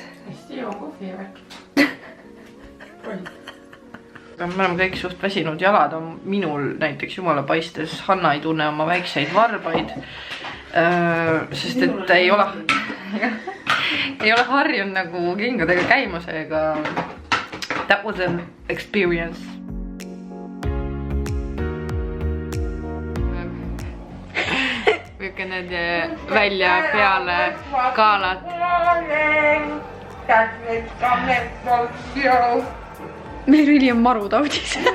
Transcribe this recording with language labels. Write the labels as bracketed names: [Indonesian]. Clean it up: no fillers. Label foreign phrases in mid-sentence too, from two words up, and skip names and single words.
[Estonian] Hästi hea kohvi järg. Me oleme kõik suht väsinud, jalad on minul näiteks jumala paistes. Hanna ei tunne oma väikseid varbaid, sest et ei ole harjunud nagu kingadega käima, seega [English] that was an experience. [Estonian] Võike need välja peale galat. Merili on marutaudis.